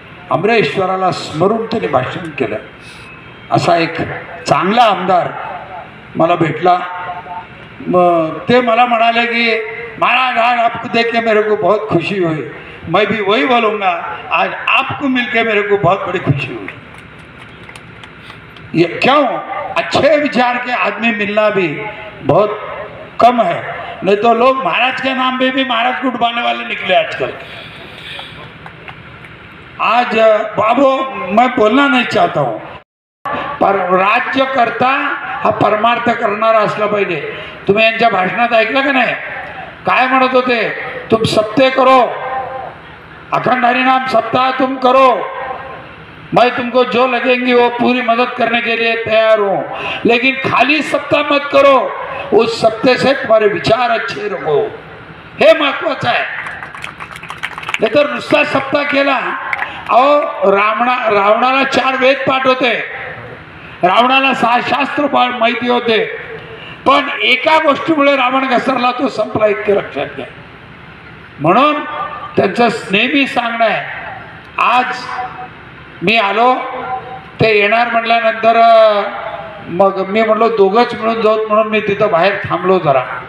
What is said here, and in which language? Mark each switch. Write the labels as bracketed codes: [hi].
[mr] अमरेश्वराला स्मरून त्यांनी भाषण केलं। असा एक चांगला आमदार मला भेटला। मग ते मला म्हणाले की [hi] महाराज आज आपको देख के मेरे को बहुत खुशी हुई, मैं भी वही बोलूँगा, आज आपको मिलके मेरे को बहुत बड़ी खुशी हुई। ये क्यों? अच्छे विचार के आदमी मिलना भी बहुत कम है, नहीं तो लोग महाराज के नाम पे भी महाराज को डुबाने वाले निकले आजकल। आज बाबू मैं बोलना नहीं चाहता हूँ, [mr] पर राज्यकर्ता हा परमार्थ करणारा असला पाहिजे। तुम्ही यांच्या भाषणात ऐकलं का नाही? काय म्हणत होते? [hi] तुम सत्य करो, अखंड हरिनाम सप्ताह तुम करो, मैं तुमको जो लगेंगी वो पूरी मदद करने के लिए तैयार हूँ, लेकिन खाली सप्ताह मत करो, उस सत्य से तुम्हारे विचार अच्छे रखो। [mr] हे महत्वाचं आहे। नाही तर नुसता सप्ताह केला, अहो रावणाला 4 वेद पाठ होते, रावणाला 6 शास्त्र माहिती होते, पण एका गोष्टीमुळे रावण घसरला, तो संपला, इतके लक्षात घ्या। म्हणून त्यांचं नेहमी सांगणं आहे, आज मी आलो, ते येणार म्हटल्यानंतर मग मी म्हणलो दोघंच मिळून जाऊत, म्हणून मी तिथं बाहेर थांबलो जरा।